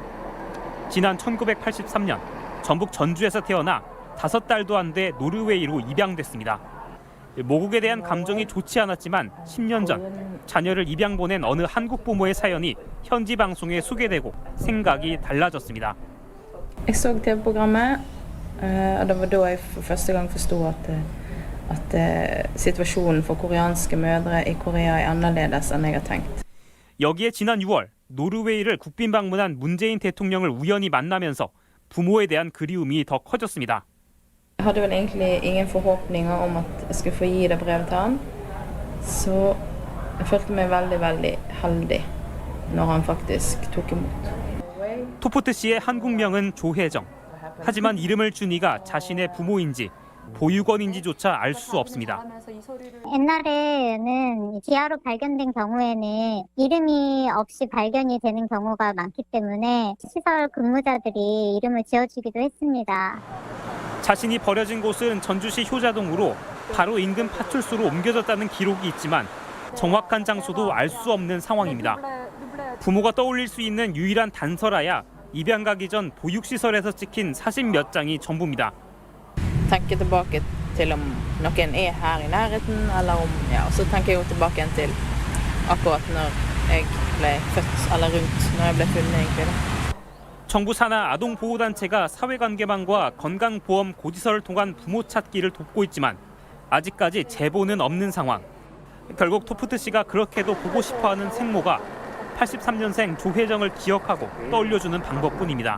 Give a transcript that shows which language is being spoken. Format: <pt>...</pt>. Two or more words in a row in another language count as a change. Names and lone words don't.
<ko>지난 1983년 전북 전주에서 태어나 5달도 안 돼 노르웨이로 입양됐습니다. 모국에 대한 감정이 좋지 않았지만 10년 전 자녀를 입양 보낸 어느 한국 부모의 사연이 현지 방송에 소개되고 생각이 달라졌습니다.</ko> <no>Jeg så TV-programmet, og det var da jeg for første gang forstod at situasjonen for koreanske mødre i Korea er annerledes enn jeg har tenkt.</no> <ko>여기에 지난 6월 노르웨이를 국빈 방문한 문재인 대통령을 우연히 만나면서 부모에 대한 그리움이 더 커졌습니다.</ko> <no>Jeg hadde vel egentlig ingen forhåpninger om at jeg skulle få gi det brevet til han, så jeg følte meg veldig heldig når han faktisk tok imot.</no> <ko>투프트 씨의 한국명은 조혜정. 하지만 이름을 준 이가 자신의 부모인지 보육원인지조차 알 수 없습니다. 옛날에는 지하로 발견된 경우에는 이름이 없이 발견이 되는 경우가 많기 때문에 시설 근무자들이 이름을 지어주기도 했습니다. 자신이 버려진 곳은 전주시 효자동으로 바로 인근 파출소로 옮겨졌다는 기록이 있지만 정확한 장소도 알 수 없는 상황입니다. 부모가 떠올릴 수 있는 유일한 단서라야 입양 가기 전 보육시설에서 찍힌 사진 몇 장이 전부입니다.</ko> <no>Tenke tilbake til om noen er her i nærheten, eller om, så tenker jeg jo tilbake igjen til akkurat når jeg ble født, eller rundt når jeg ble funnet egentlig.</no> <ko>정부 산하 아동보호단체가 사회관계망과 건강보험 고지서를 통한 부모 찾기를 돕고 있지만 아직까지 제보는 없는 상황. 결국 투프트 씨가 그렇게도 보고 싶어하는 생모가 83년생 조혜정을 기억하고 떠올려주는 방법뿐입니다.</ko>